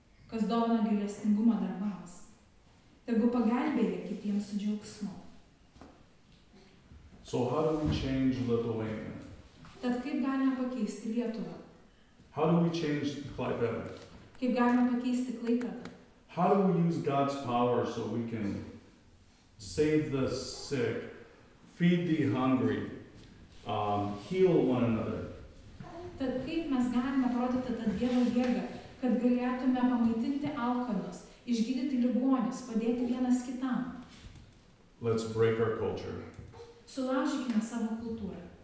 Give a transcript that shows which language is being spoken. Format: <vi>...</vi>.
<lt>Kas dovana gailestingumą darbams, tegul pagelbėja kitiems su džiaugsmu.</lt> <en>So how do we change Lithuania?</en> <lt>Tad kaip galime pakeisti Lietuvą?</lt> <en>How do we change Klaipėdą?</en> <lt>Kaip galime pakeisti Klaipėdą?</lt> <en>How do we use God's power so we can save the sick, feed the hungry, heal one another?</en> <lt>Tad kaip mes galime parodyti tą Dievo jėgą, kad galėtume pamaitinti alkanus, išgydyti ligonius, padėti vienas kitam?</lt> <en>Let's break our culture,</en> <lt>Sulaužykime savo kultūrą,</lt>